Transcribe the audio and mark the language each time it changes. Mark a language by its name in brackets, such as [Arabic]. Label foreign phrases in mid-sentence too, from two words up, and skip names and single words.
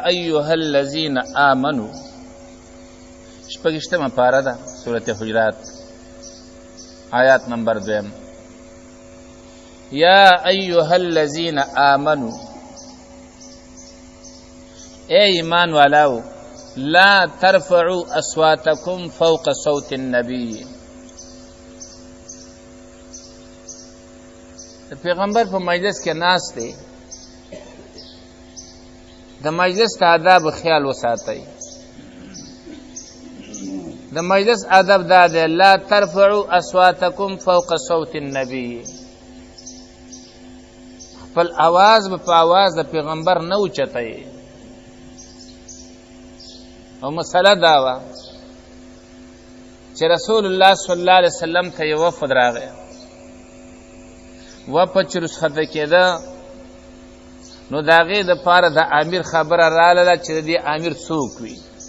[Arabic] ایها الذین آمنوا، [Pashto] شپږشتمه پاره ده سورة حجرات، آیات نمبر 2 [Arabic] یا ایها الذین آمنوا، [Urdu] اے ایمان والاو [Arabic] لا ترفعوا اصواتکم فوق صوت النبی. [Pashto] د پیغمبر په مجلس کې ناست دی، د مجلس د آداب خیال وساتئ. د مجلس ادب دا دی [Arabic] لا ترفعوا اصواتکم فوق صوت النبی، [Pashto] خپل آواز به په آواز د پیغمبر نه اوچتئ. او مسله دا وه چې رسول الله [Arabic] صلی الله علیه وسلم [Pashto] ته یو وفد راغی، وفد چې رخصته کېده نو د هغې دپاره د امیر خبره راغله چې د دې امیر څوک وي.